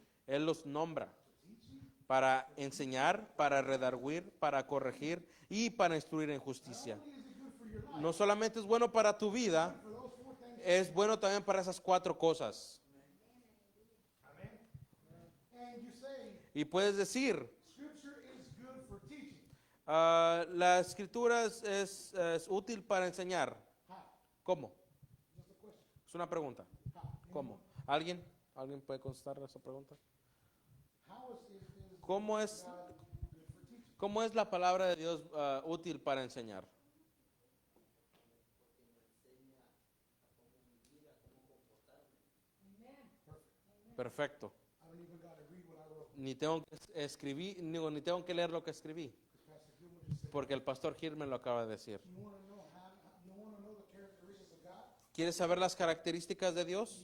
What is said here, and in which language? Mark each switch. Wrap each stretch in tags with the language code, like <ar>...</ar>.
<es>Él los nombra para enseñar, para redarguir, para corregir y para instruir en justicia. No solamente es bueno para tu vida, es bueno también para esas 4 cosas.</es> <en>And you say,</en> <es>Y puedes decir,</es> <en>Scripture is good for teaching.</en> <es>la escritura es útil para enseñar.</es> <en>How?</en> <es>¿Cómo?</es> <en>Just a question.</en> <es>Es una pregunta.</es> <en>How?</en> <es>¿Cómo? ¿Alguien? ¿Alguien puede contestar esa pregunta?</es> <en>How is</en> <es>¿Cómo es,</es> <en>God good for teaching?</en> <es>cómo es la palabra de Dios útil para enseñar? Perfecto.</es> <en>I don't even got to read what I wrote.</en> <es>Ni tengo que escribir, ni tengo que leer lo que escribí,</es> <en>Pastor Gilman just said,</en> <es>porque el pastor Gil me lo acaba de decir.</es> <en>you want to know you want to know the characteristics of God?</en> <es>¿Quieres saber las características de Dios?</es>